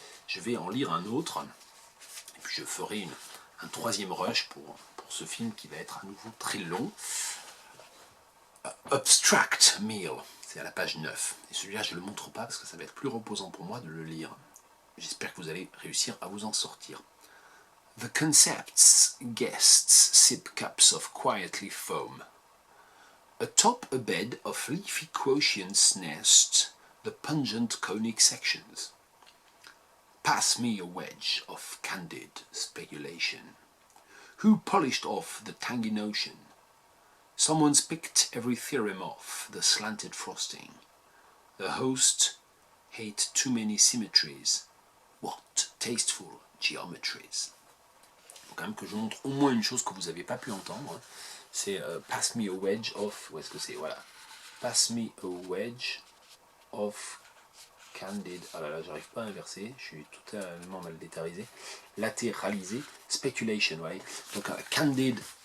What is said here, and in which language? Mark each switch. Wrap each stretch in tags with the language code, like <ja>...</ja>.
<fr>Je vais en lire un autre, et puis je ferai un troisième rush pour ce film qui va être à nouveau très long. Abstract Meal, c'est à la page 9. Et celui-là, je ne le montre pas parce que ça va être plus reposant pour moi de le lire. J'espère que vous allez réussir à vous en sortir.</fr> <en>The concept's guests sip cups of quietly foam. Atop a bed of leafy quotients nest the pungent conic sections. Pass me a wedge of candid speculation. Who polished off the tangy notion? Someone's picked every theorem off the slanted frosting. The host hate too many symmetries. What tasteful geometries.</en> <fr>Donc quand même que je montre au moins une chose que vous n'avez pas pu entendre. Hein. C'est</fr> <en>Pass me a wedge of...</en> <fr>Où est-ce que c'est? Voilà.</fr> <en>Pass me a wedge of candid...</en> <fr>Ah là là, j'arrive pas à inverser. Je suis totalement mal détarisé. Latéralisé. Speculation, ouais. Donc candid...</fr>